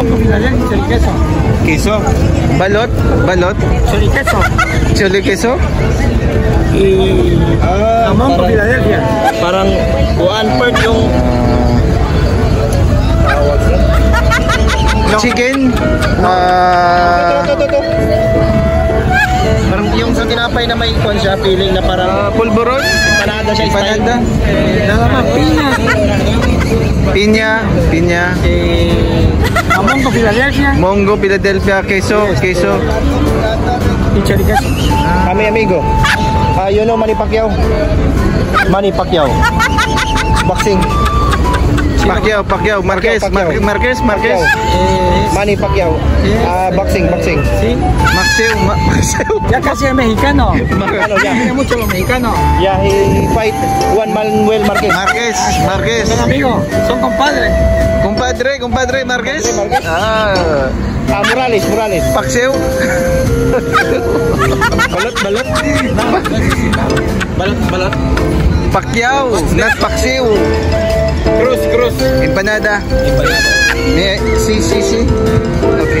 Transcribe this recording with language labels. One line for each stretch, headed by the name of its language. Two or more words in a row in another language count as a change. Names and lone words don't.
Filipino: popular yan, chili queso.
Spanish: Queso. Balot. Balot. Chili queso. Chili queso. Jamón Philadelphia.
Filipino: Parang 1/4 yung Chicken. Parang yung sa tinapay na may ikon siya, feeling na parang Pulburon. empanada siya style.
Spanish: Empanada. Nada más, piña. Piña. Piña. Jamón con Philadelphia. Mongo, Philadelphia. Queso. Queso. Y chili queso.
Filipino: Kami amigo.
English: You know Manny Pacquiao? Manny Pacquiao. Boxing. Pacquiao. Pacquiao. Marquez. Pacquiao. Marquez. Marquez. Manny Pacquiao. Boxing. Boxing.
Spanish: Sí. Maxeo. Maxeo. Ya casi es mexicano. Mexicano ya. Tiene mucho los mexicanos.
English: Yeah, he fight Juan Manuel Marquez.
Spanish: Marquez. Marquez. Son amigos, son compadres. Compadre Marquez. Marquez. Morales. Paxeo. Balot.
English: Pacquiao. Not Paxeo. Cruz.
Spanish: Empanada. Si. Okay.